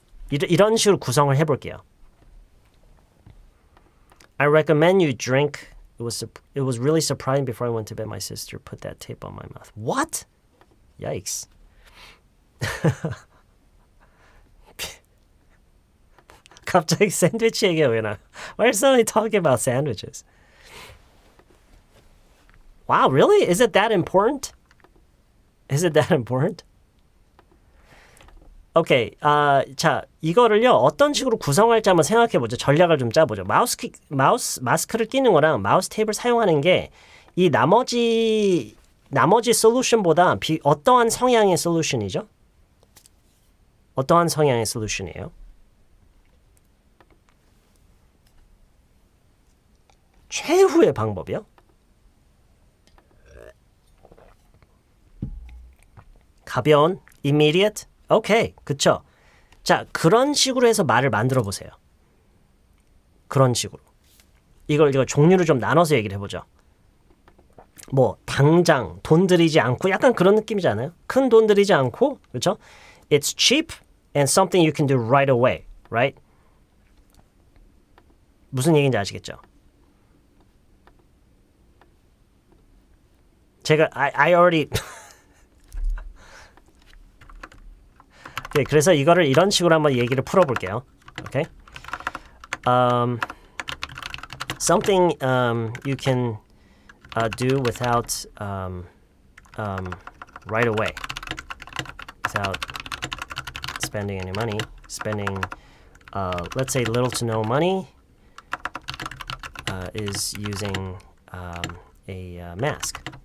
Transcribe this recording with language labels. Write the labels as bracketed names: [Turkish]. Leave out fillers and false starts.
[Korean] 이런 식으로 구성을 해볼게요. [English] I recommend you drink. It was really surprising before I went to bed. My sister put that tape on my mouth. What? Yikes. [Korean] 갑자기 샌드위치 얘기가 왜 나? [English] Why are suddenly talking about sandwiches? Wow, really? Is it that important? Is it that important? [Korean] 오케이, 자, 이거를요 어떤 식으로 구성할지 한번 생각해보죠. 전략을 좀 짜보죠. 마스크를 끼는 거랑 마우스 테이프를 사용하는 게 이 나머지 솔루션보다 어떠한 성향의 솔루션이죠? 어떠한 성향의 솔루션이에요? 최후의 방법이요? 가벼운, [English] immediate? [Korean] 오케이, 그쵸? 자, 그런 식으로 해서 말을 만들어 보세요. 그런 식으로. 이걸 종류를 좀 나눠서 얘기를 해보죠. 뭐 당장 돈 들이지 않고 약간 그런 느낌이잖아요. 큰 돈 들이지 않고, 그렇죠? [English] It's cheap and something you can do right away, right? [Korean] 무슨 얘기인지 아시겠죠? 제가 [English] I already [Korean] 네, 그래서 이거를 이런 식으로 한번 얘기를 풀어볼게요. [English] Okay? Something you can do without right away, without spending any money. Spending, let's say, little to no money is using a mask.